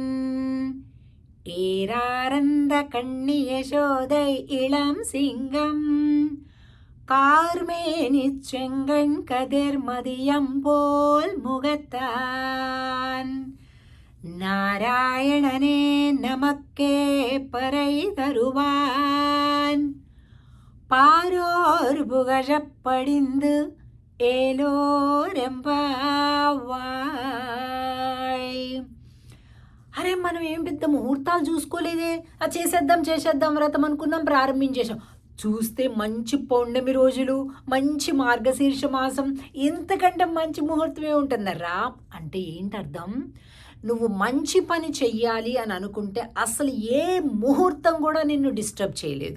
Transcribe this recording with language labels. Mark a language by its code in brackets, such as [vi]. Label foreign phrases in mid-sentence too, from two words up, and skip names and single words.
[ta] ஏராரந்த கண்ணி யசோதை இளம் சிங்கம் கார்மேனிச் செங்கண் கதிர் மதியம் போல் முகத்தான் நாராயணனே நமக்கே பறை தருவான் பாரோர் புகழப்படிந்து ఏలోరెంబావాయ్. [te] అరే, మనం ఏం పెద్ద ముహూర్తాలు చూసుకోలేదే, చేసేద్దాం వ్రతం అనుకున్నాం, ప్రారంభించేసాం. చూస్తే మంచి పౌర్ణమి రోజులు, మంచి మార్గశీర్ష మాసం, ఇంతకంటే మంచి ముహూర్తమే ఉంటుందర్రా. అంటే ఏంటి అర్థం? నువ్వు మంచి పని చెయ్యాలి అని అనుకుంటే అసలు ఏ ముహూర్తం కూడా నిన్ను డిస్టర్బ్ చేయలేదు.